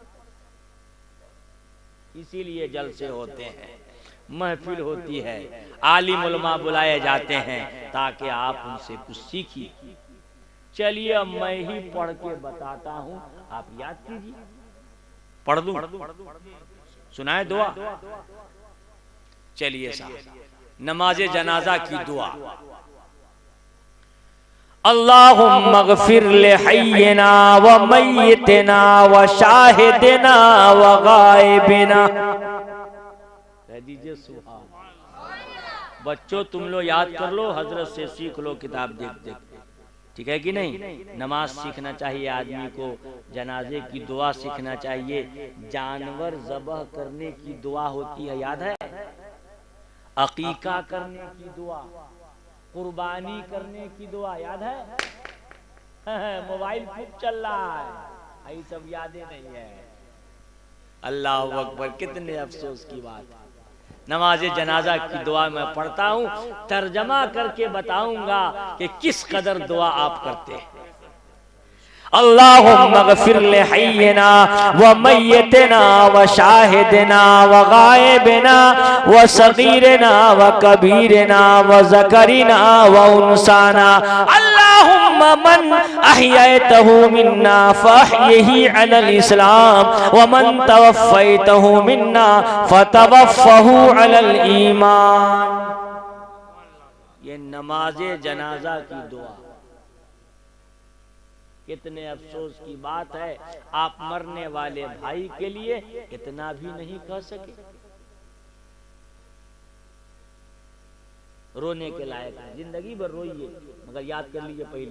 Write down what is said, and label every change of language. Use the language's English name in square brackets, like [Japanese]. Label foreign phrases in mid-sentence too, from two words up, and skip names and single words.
[Hindi] इसीलिए जलसे होते हैं, महफिल होती है, आलिम उलमा बुलाए जाते हैं ताकि आप उनसे कुछ सीखिए। चलिए अब मैं ही पढ़ के बताता हूं, आप याद कीजिए। पढ़ दूं? सुनाए दुआ? चलिए साहब, नमाजे जनाजा की दुआ। [Arabic] اللهم اغفر لحينا و ميتنا و شاهدنا و غائبنا. [Hindi] कह दीजिए सुभान। बच्चों तुम लोग याद कर लो, हजरत से सीख लो किताब देख देख, ठीक है कि नहीं? नमाज सीखना चाहिए आदमी को, जनाजे की दुआ सीखना चाहिए। जानवर ज़बह करने की दुआ होती है, याद है? अकीका करने की दुआ, कुर्बानी करने की दुआ याद है? मोबाइल खूब चल रहा है, ये सब यादें नहीं है। [Arabic] الله أكبر, [Hindi] कितने अफसोस की बात है। नमाज जनाजा की दुआ मैं पढ़ता हूँ, तर्जमा करके बताऊंगा कि किस कदर दुआ आप करते हैं। [Arabic] اللهم اغفر لحينا و ميتنا و شاهدنا و غائبنا و صغيرنا و كبيرنا و ذكرنا و أنثانا. اللهم من أحييته منا فأحيه على الإسلام و من توفيته منا فتوفه على الإيمان. [Hindi] ये नमाज़े जनाजा की दुआ। कितने अफसोस की बात है, आप मरने वाले भाई के लिए इतना भी नहीं कह सके। रोने के लायक है, जिंदगी भर रोइए, मगर याद कर लीजिए पहले।